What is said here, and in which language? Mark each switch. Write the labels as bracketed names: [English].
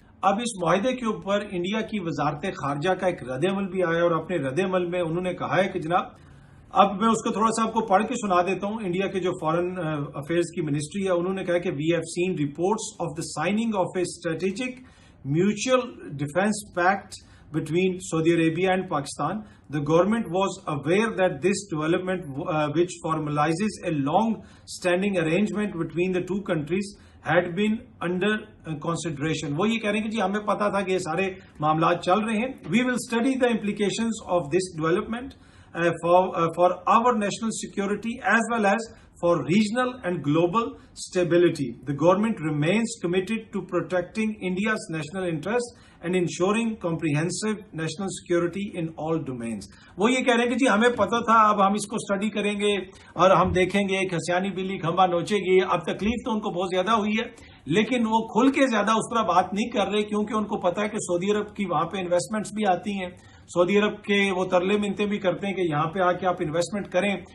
[Urdu] اب اس معاہدے کے اوپر انڈیا کی وزارت خارجہ کا ایک رد عمل بھی آیا اور اپنے رد عمل میں انہوں نے کہا ہے کہ جناب, اب میں اس کو تھوڑا سا آپ کو پڑھ کے سنا دیتا ہوں. انڈیا کے جو فارن افیئرز کی منسٹری ہے انہوں نے کہا کہ [English] We have seen reports of the signing of a strategic mutual defence pact between Saudi Arabia and Pakistan. The government was aware that this development which formalizes a long-standing arrangement between the two countries had been under consideration. [Urdu] وہ یہ کہہ رہے ہیں کہ جی ہمیں پتا تھا کہ یہ سارے معاملات چل رہے ہیں. [English] We will study the implications of this development for our national security as well as for regional and global stability. The government remains committed to protecting India's national interests and ensuring comprehensive national security in all domains. [Urdu] وہ یہ کہہ رہے ہیں کہ جی ہمیں پتا تھا, اب ہم اس کو اسٹڈی کریں گے اور ہم دیکھیں گے ایک ہسیانی بلی کھمبا نوچے گی. اب تکلیف تو ان کو بہت زیادہ ہوئی ہے لیکن وہ کھل کے زیادہ اس طرح بات نہیں کر رہے کیونکہ ان کو پتا ہے کہ سعودی عرب کی وہاں پہ انویسٹمنٹس بھی آتی ہیں. سعودی عرب کے وہ ترلے منتیں بھی کرتے ہیں کہ یہاں پہ آ کے آپ انویسٹمنٹ کریں.